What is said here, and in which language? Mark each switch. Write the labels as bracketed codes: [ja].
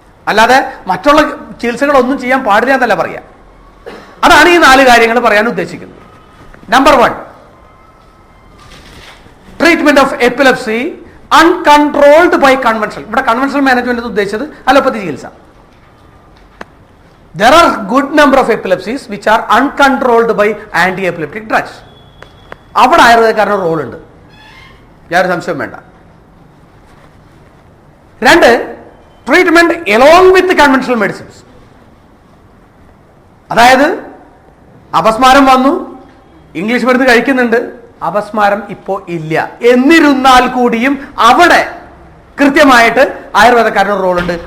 [ml] അല്ലാതെ മറ്റുള്ള ചികിത്സകളൊന്നും ചെയ്യാൻ പാടില്ല എന്നല്ല പറയാം. അതാണ് ഈ 4 കാര്യങ്ങൾ പറയാൻ ഉദ്ദേശിക്കുന്നത്. [en] Number 1, treatment of epilepsy uncontrolled by conventional. [ml] ഇവിടെ കൺവെൻഷണൽ മാനേജ്മെന്റ് ഉദ്ദേശിച്ചത് അലോപ്പതി ചികിത്സ. [en] There are good number of epilepsies which are uncontrolled by anti-epileptic drugs. [ml] അവിടെ ആയുർവേദക്കാരന് റോൾ ഉണ്ട്, യാതൊരു സംശയം വേണ്ട. [en] 2, treatment along with conventional medicines. [ml] അതായത് അപസ്മാരം വന്നു, ഇംഗ്ലീഷ് മരുന്ന് കഴിക്കുന്നുണ്ട്, അപസ്മാരം ഇപ്പോ ഇല്ല, എന്നിരുന്നാൽ കൂടിയും അവിടെ കൃത്യമായിട്ട് ആയുർവേദക്കാരന് റോൾ ഉണ്ട്.